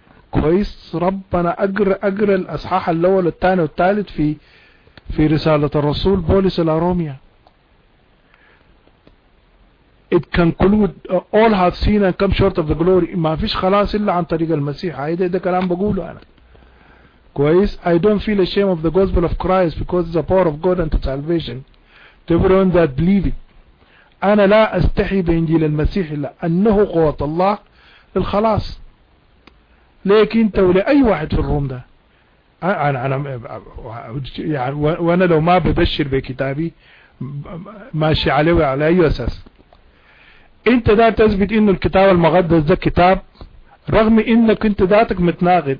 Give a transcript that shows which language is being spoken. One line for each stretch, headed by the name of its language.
Arabic: كويس، ربنا اقرا الاصحاح الاول والثاني والثالث في رساله الرسول بولس الى روميا.
English: It concludes all have seen and come short of the glory.
Arabic: ما فيش خلاص الا عن طريق المسيح. ده كلام بقوله انا كويس.
English: I don't feel ashamed of the gospel of Christ because it's the power of God unto salvation to everyone that believe it.
Arabic: انا لا استحي بانجيل المسيح لانه قوة الله للخلاص. ليك انت ولأي واحد في الروم ده. انا يعني وانا لو ما ببشر بكتابي ماشي عليه على اي اساس؟ انت دا تثبت انه الكتاب المقدس ده كتاب، رغم انك انت ذاتك متناقض.